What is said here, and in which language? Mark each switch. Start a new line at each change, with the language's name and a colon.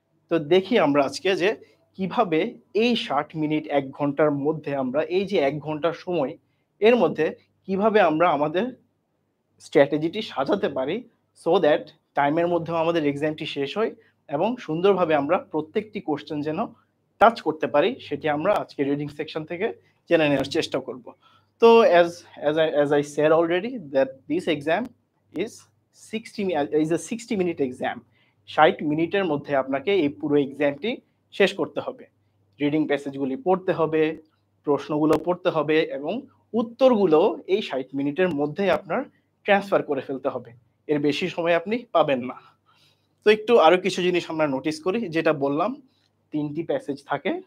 Bangla: তো দেখি আমরা আজকে যে কিভাবে এই 60 মিনিট 1 ঘন্টার মধ্যে আমরা এই যে 1 ঘন্টার সময় এর মধ্যে কিভাবে আমরা আমাদের স্ট্র্যাটেজিটি সাজাতে পারি সো দ্যাট টাইমের মধ্যেও আমাদের এক্সামটি শেষ হয় এবং সুন্দরভাবে আমরা প্রত্যেকটি কোশ্চেন যেন টাচ করতে পারি সেটি আমরা আজকে রিডিং সেকশন থেকে জেনে নেওয়ার চেষ্টা করব।
English: তো as I said already that this exam is 60 minute exam.
Bangla: 60 মিনিটের মধ্যে আপনাকে এই পুরো এক্সামটি শেষ করতে হবে। রিডিং প্যাসেজগুলি পড়তে হবে, প্রশ্নগুলো পড়তে হবে এবং উত্তরগুলো এই 60 মিনিটের মধ্যে আপনার ট্রান্সফার করে ফেলতে হবে। এর বেশি সময় আপনি পাবেন না। তো একটু আরো কিছু জিনিস আমরা নোটিস করি, যেটা বললাম 3টি প্যাসেজ থাকে